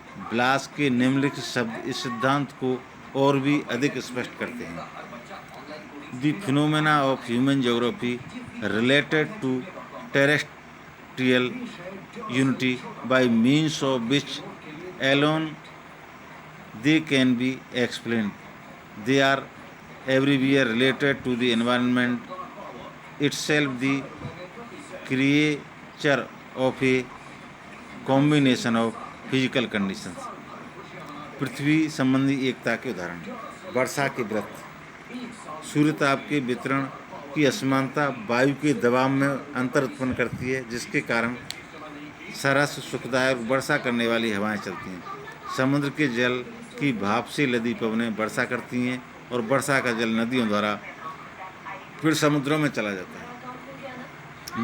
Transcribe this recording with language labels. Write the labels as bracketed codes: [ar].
[hi] BLAS के निम्नलिखित शब्द इस सिद्धांत को और भी अधिक स्पष्ट करते हैं। [en] The phenomena of human geography related to terrestrial unity by means of which alone they can be explained. They are everywhere related to the environment itself, the creature of a combination of physical conditions. [hi] पृथ्वी संबंधी एकता के उदाहरण, वर्षा के व्रत, सूर्य ताप के वितरण की असमानता वायु के दबाव में अंतर उत्पन्न करती है, जिसके कारण सरस सुखदायक वर्षा करने वाली हवाएं चलती हैं। समुद्र के जल की भाप से लदी पवनें वर्षा करती हैं और वर्षा का जल नदियों द्वारा फिर समुद्रों में चला जाता है।